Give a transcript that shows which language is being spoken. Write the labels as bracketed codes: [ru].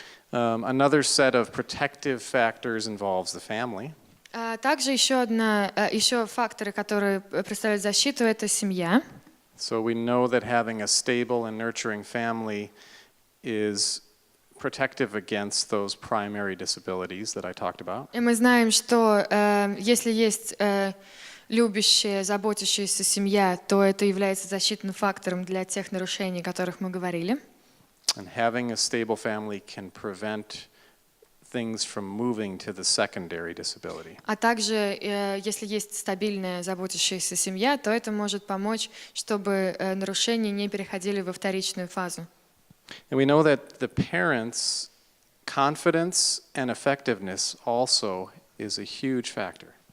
[en] Another set of protective factors involves the family. [ru] Также еще факторы, которые представляют защиту, это семья. [en] So we know that having a stable and nurturing family is protective against those primary disabilities that I talked about. [ru] И мы знаем, что если есть любящая, заботящаяся семья, то это является защитным фактором для тех нарушений, о которых мы говорили. [en] And having a stable family can prevent things from moving to the secondary disability. [ru] А также, если есть стабильная, заботящаяся семья, то это может помочь, чтобы нарушения не переходили во вторичную фазу. [en] And we know that the parents' confidence and effectiveness also is a huge factor.